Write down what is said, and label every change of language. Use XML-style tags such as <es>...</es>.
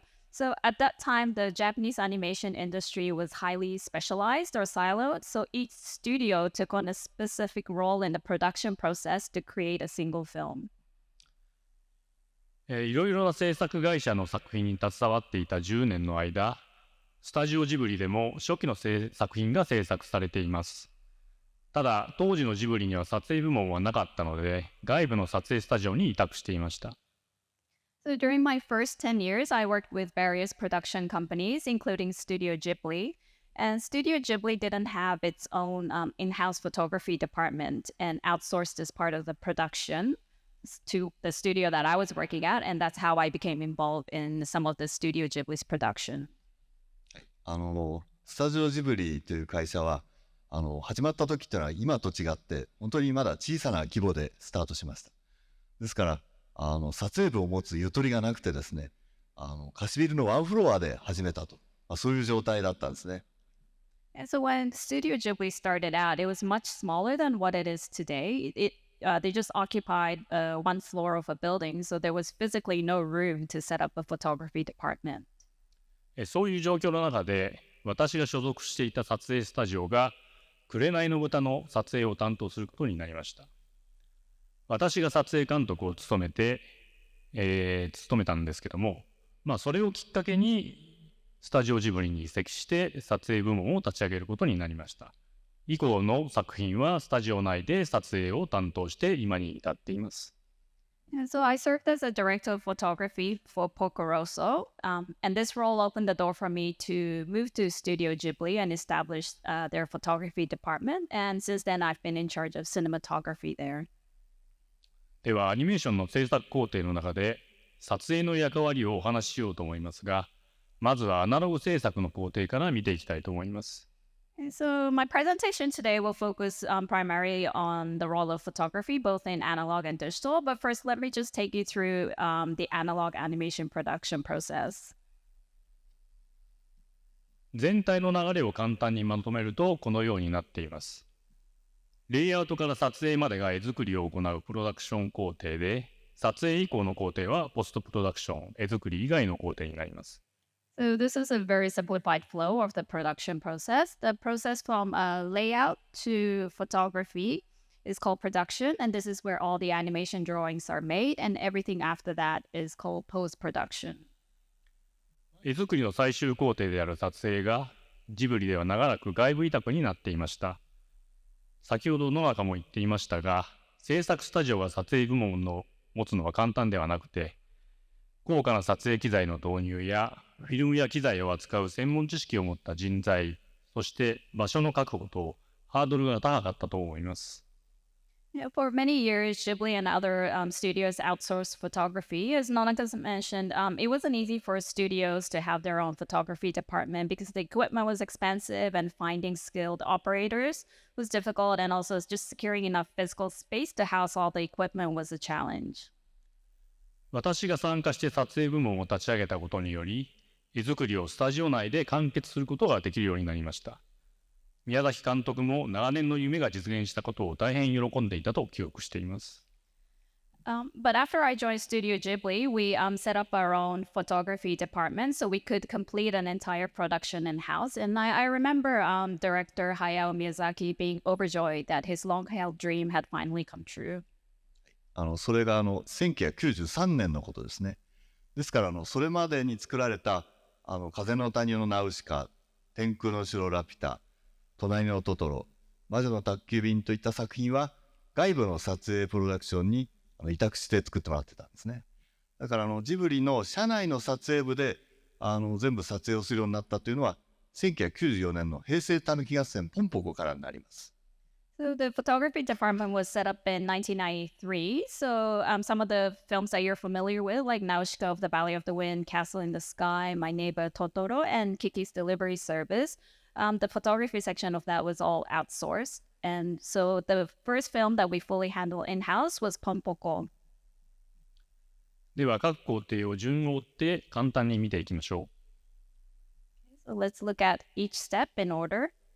<en>So at that time, the Japanese animation industry was highly specialized or siloed. So each studio took on a specific role in the production process to create a single film.</en> <ja>いろいろな制作会社の作品に携わっていた10年の間、スタジオジブリでも初期の作品が制作されています。ただ、当時のジブリには撮影部門はなかったので、外部の撮影スタジオに委託していました。</ja> <en>So during my first 10 years, I worked with various production companies, including Studio Ghibli. And Studio Ghibli didn't have its own in-house photography department and outsourced this part of the production to the studio that I was working at. And that's how I became involved in some of the Studio Ghibli's production.</en> <ja>スタジオジブリという会社は始まった時っていうのは今と違って本当にまだ小さな規模でスタートしました。ですから撮影部を持つゆとりがなくてですね、貸しビルのワンフロアで始めたと、そういう状態だったんですね。</ja> <en>And so when Studio Ghibli started out, it was much smaller than what it is today. They just occupied one floor of a building, so there was physically no room to set up a photography department.</en> <ja>そういう状況の中で、私が所属していた撮影スタジオが紅の豚の撮影を担当することになりました。私が撮影監督を務めたんですけども、それをきっかけにスタジオジブリに移籍して撮影部門を立ち上げることになりました。以降の作品はスタジオ内で撮影を担当して今に至っています。</ja> <en>And so I served as a director of photography for Porco Rosso, and this role opened the door for me to move to Studio Ghibli and establish their photography department. And since then, I've been in charge of cinematography there.</en> <ja>ではアニメーションの制作工程の中で撮影の役割をお話ししようと思いますが、まずはアナログ制作の工程から見ていきたいと思います。</ja> <en>And so my presentation today will focus primarily on the role of photography, both in analog and digital. But first, let me just take you through the analog animation production process.</en> <ja>全体の流れを簡単にまとめるとこのようになっています。レイアウトから撮影までが絵作りを行うプロダクション工程で、撮影以降の工程はポストプロダクション、絵作り以外の工程になります。</ja> <en>So this is a very simplified flow of the production process. The process from layout to photography is called production, and this is where all the animation drawings are made, and everything after that is called post-production.</en> <ja>絵作りの最終工程である撮影がジブリでは長らく外部委託になっていました。先ほど野中も言っていましたが、制作スタジオが撮影部門を持つのは簡単ではなくて、高価な撮影機材の導入やフィルムや機材を扱う専門知識を持った人材、そして場所の確保とハードルが高かったと思います。</ja> <en>For many years, Ghibli and other studios outsourced photography. As Nonaka mentioned, it wasn't easy for studios to have their own photography department because the equipment was expensive and finding skilled operators was difficult, and also just securing enough physical space to house all the equipment was a challenge.</en> <ja>私が参加して撮影部門を立ち上げたことにより、絵作りをスタジオ内で完結することができるようになりました。宮崎監督も長年の夢が実現したことを大変喜んでいたと記憶しています。</ja> <en>But after I joined Studio Ghibli, we set up our own photography department so we could complete an entire production in-house. And I remember director Hayao Miyazaki being overjoyed that his long-held dream had finally come true.</en> <ja>それが1993年のことですね。ですからそれまでに作られた風の谷のナウシカ、天空の城ラピュタ、隣のトトロ、魔女の宅急便といった作品は外部の撮影プロダクションに委託して作ってもらってたんですね。だからジブリの社内の撮影部で全部撮影をするようになったというのは1994年の平成たぬき合戦ポンポコからになります。</ja> <en>So the photography department was set up in 1993. So some of the films that you're familiar with, like Nausicaa of the Valley of the Wind, Castle in the Sky, My Neighbor Totoro, and Kiki's Delivery Service, the photography section of that was all outsourced. And so the first film that we fully handled in-house was Pompoko.</en> <ja>では各工程を順を追って簡単に見ていきましょう。</ja> <en>So let's look at each step in order.</en>